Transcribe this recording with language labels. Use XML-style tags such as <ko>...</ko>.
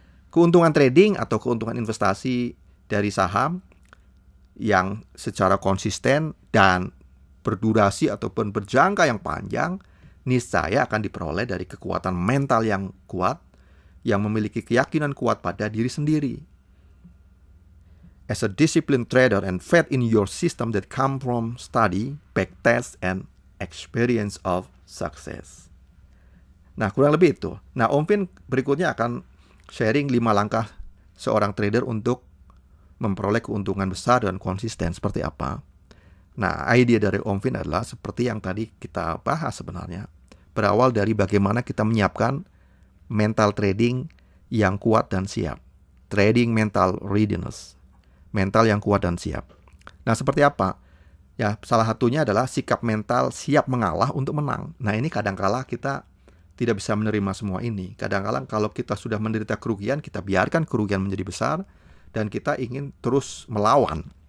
<id>Keuntungan trading atau keuntungan investasi dari saham yang secara konsisten dan berdurasi ataupun berjangka yang panjang niscaya akan diperoleh dari kekuatan mental yang kuat yang memiliki keyakinan kuat pada diri sendiri.</id> <en>As a disciplined trader and faith in your system that come from study, backtest, and experience of success.</en> <id>Nah, kurang lebih itu. Nah, Omfin berikutnya akan sharing 5 langkah seorang trader untuk memperoleh keuntungan besar dan konsisten seperti apa. Nah, ide dari OmFin adalah seperti yang tadi kita bahas sebenarnya. Berawal dari bagaimana kita menyiapkan mental trading yang kuat dan siap.</id> <en>Trading mental readiness.</en> <id>Mental yang kuat dan siap. Nah, seperti apa? Ya, salah satunya adalah sikap mental siap mengalah untuk menang. Nah, ini kadangkala kita tidak bisa menerima semua ini. Kadang-kala kalau kita sudah menderita kerugian, kita biarkan kerugian menjadi besar dan kita ingin terus melawan.</id>